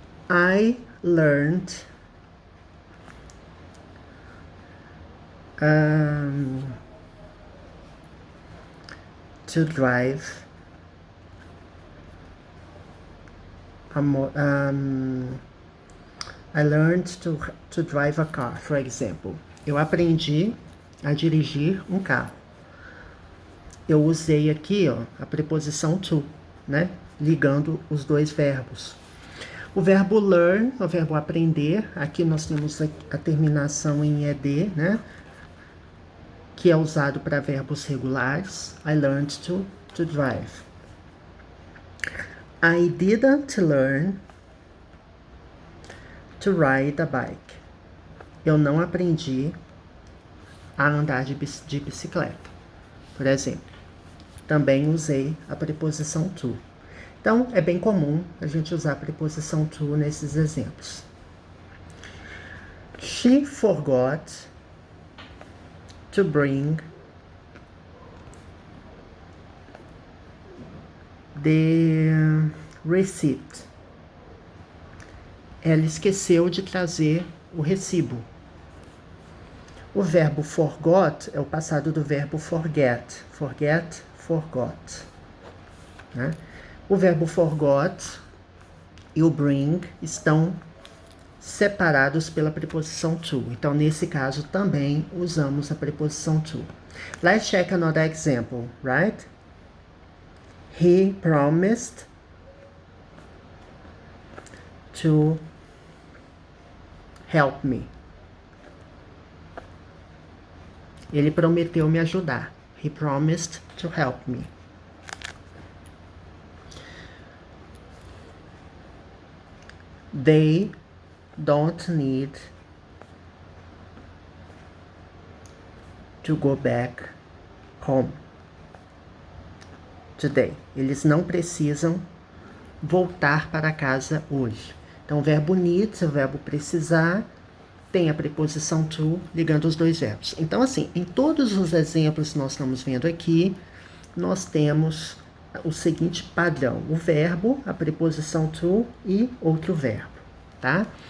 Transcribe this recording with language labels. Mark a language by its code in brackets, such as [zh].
[en] I learned to drive I learned to drive a car, for example. [pt] Eu aprendi a dirigir um carro. Eu usei aqui, ó, a preposição to, né? Ligando os dois verbos. O verbo learn, o verbo aprender, aqui nós temos a terminação em ed, né? Que é usado para verbos regulares. [en] I learned to drive. I didn't learn to ride a bike. [pt] Eu não aprendi a andar de bicicleta, por exemplo. Também usei a preposição to. Então, é bem comum a gente usar a preposição to nesses exemplos. [en] She forgot to bring the receipt. [pt] Ela esqueceu de trazer o recibo. O verbo forgot é o passado do verbo forget. [en] Forget, forgot. [pt] Né? O verbo forgot e o bring estão separados pela preposição to. Então, nesse caso, também usamos a preposição to. [en] Let's check another example, right? He promised to help me. [pt] Ele prometeu me ajudar. [en] He promised to help me. They don't need to go back home today. [pt] Eles não precisam voltar para casa hoje. Então, o verbo need, o verbo precisar, tem a preposição to ligando os dois verbos. Então, assim, em todos os exemplos que nós estamos vendo aqui, nós temos o seguinte padrão: o verbo, a preposição to e outro verbo, tá?